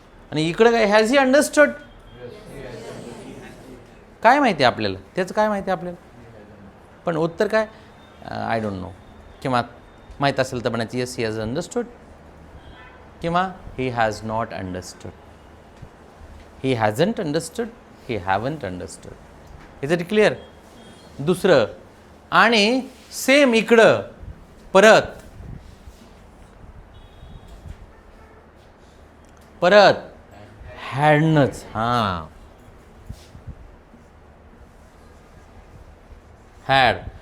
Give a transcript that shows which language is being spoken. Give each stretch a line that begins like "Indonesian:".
Marathi: आणि इकडे काय
English: Has he understood?
Marathi: काय माहिती आपल्याला त्याचं? काय माहिती आपल्याला? पण उत्तर काय?
English: I don't know.
Marathi: किंवा माहीत असेल तर म्हणायचं
English: Yes he has understood किंवा he has not understood. He hasn't understood, he haven't understood. Is it clear?
Marathi: दुसरं आणि सेम इकडं परत हॅडनच.
English: हां, हॅड.